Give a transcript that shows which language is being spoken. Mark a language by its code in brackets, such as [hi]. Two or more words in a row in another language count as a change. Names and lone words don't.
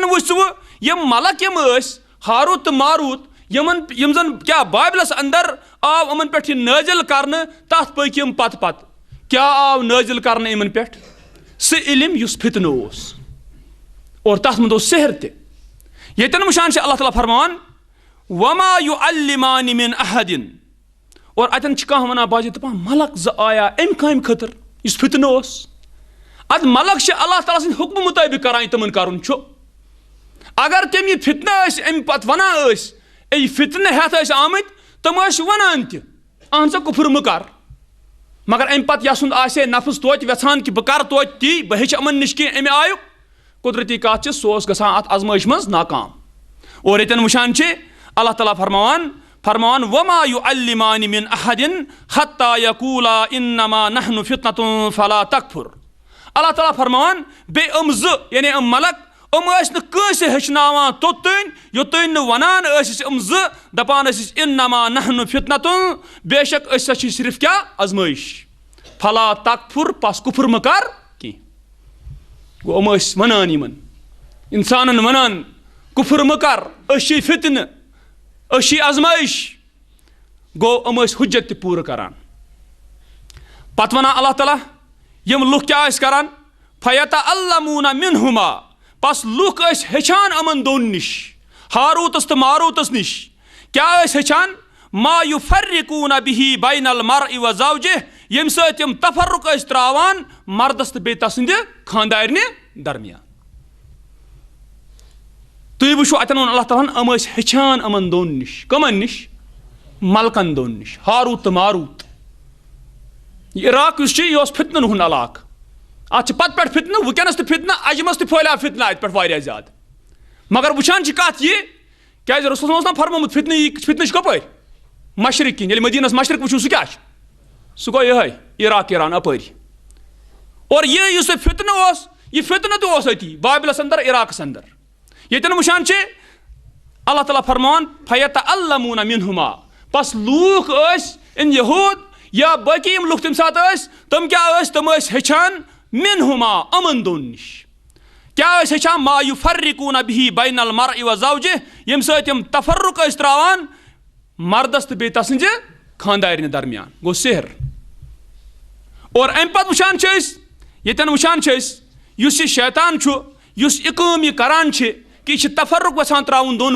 [ks] وٕچھ ژٕ یِم ملک یِم ٲسۍ ہاروت تہٕ ماروت یِم زن کیاہ بابلس اندر آو یِمن پٮ۪ٹھ یہِ نٲزِل کرنہٕ تتھ پٔکۍ یِم پتہٕ کیاہ آو نٲزِل کرنہٕ یِمن پٮ۪ٹھ سُہ علم یُس فتنہٕ اوس اور تتھ منٛز اوس سحر تہِ ییٚتٮ۪ن وٕچھان چھِ اللہ تعالیٰ فرماوان [ar] وما يعلمان من احد [ks] اور اتٮ۪ن چھِ کانٛہہ ونان باجے دپان ملک زٕ آیا امہِ کامہِ خٲطرٕ یُس فتنہٕ اوس ادٕ ملک چھِ اللہ تعالیٰ سٕنٛدِ حُکمہٕ مُطٲبق کران یہِ تِمن کرُن چھُ اگر تِم یہِ فتنہٕ ٲسۍ امہِ پتہٕ ونان ٲسۍ یہِ فتنہٕ ہٮ۪تھ ٲسۍ آمٕتۍ تِم ٲسۍ ونان تہِ اہن سا کُفر مہٕ کر مگر امہِ پتہٕ یسُنٛد آسہِ نفس توتہِ ویژھان کہ بہٕ کرٕ توتہِ تی بہٕ ہیٚچھِ یِمن نِش کینٛہہ امہِ آیُک قدرتی کتھ چھِ سُہ اوس گژھان اتھ ازمٲیش منٛز ناکام اور ییٚتٮ۪ن وٕچھان چھِ اللہ تعالیٰ فرماوان [ar] وما يعلمان من احد حتى يقولا انما نحن فتنة فلا تكفر [ks] اللہ تعالیٰ فرماوان بیٚیہِ یِم زٕ یعنی یِم ملک یِم ٲسۍ نہٕ کٲنٛسہِ ہیٚچھناوان توٚتانۍ یوٚتانۍ نہٕ ونان ٲسۍ یِم زٕ دپان ٲسۍ [ar] انما نحن فتنة [ks] بے شک أسۍ ہسا چھِ صرف کیاہ ازمٲیش [ar] فلا تکفر [ks] پس کُفر مہٕ کر کینٛہہ گوٚو یِم ٲسۍ ونان یِمن انسانن ونان کُفر مہٕ کر أسۍ چھِ فتنہٕ أسۍ چھِ ازمٲیش گوٚو یِم ٲسۍ حُجت تہِ پوٗرٕ کران پتہٕ ونان اللہ تعالیٰ یِم لُکھ کیاہ ٲسۍ کران [ar] فیتعلمون منہما [ks] پس لُکھ ٲسۍ ہیٚچھان یِمن دۄن نِش ہاروتس تہٕ ماروتس نِش کیاہ ٲسۍ ہیٚچھان [ar] ما یفرقون به بین المرء وزوجه [ks] ییٚمہِ سۭتۍ یِم تفرق ٲسۍ تراوان مردس تہٕ بیٚیہِ تسٕنٛدِ خانٛدارنہِ درمیان تُہۍ وٕچھو اتٮ۪ن ووٚن اللہ تعالیٰ ہن یِم ٲسۍ ہیٚچھان یِمن دۄن نِش کٕمن نِش ملکن دۄن نِش ہاروت تہٕ ماروت یہِ عراق یُس چھُ یہِ اوس فتنن ہُنٛد علاقہٕ اتھ چھِ پتہٕ پٮ۪ٹھ فتنہٕ وٕنکیٚنس تہِ فتنہٕ اجمس تہِ پھہلیو فتنہٕ اتہِ پٮ۪ٹھ واریاہ زیادٕ مگر وٕچھان چھِ کتھ یہِ کیازِ رسول اوس نا فرمومُت فتنہٕ چھُ کپٲرۍ مشرق کِنۍ ییٚلہِ مدیٖنس مشرق وٕچھو سُہ کیاہ چھُ سُہ گوٚو یِہے عراق ایران اپٲری [ur] اور یہ فتنہ تو [ks] اتی بابلس اندر عراقس اندر یتن وچھان چھ اللہ تعالیٰ فرمان [ar] فیتعلمون منہما [ks] پس لوک ان یہود یا باقی یم لوک تم سات تم کیا تم ہچان منہما امن دون نش کیا ہچان [ar] ما یفرقون به بین المرء و زوجہ [ks] یم سۭتۍ یم تفرق تراوان مردس تو بیٚیہِ تسٕنٛزِ خاندارنہِ درمیان گوٚو سحر اور امہِ پتہٕ وٕچھان چھِ أسۍ ییٚتٮ۪ن وٕچھان چھِ أسۍ یُس یہِ شیطان چھُ یُس یہِ کٲم یہِ کران چھِ کہ یہ تفرق یژھان تراؤن دون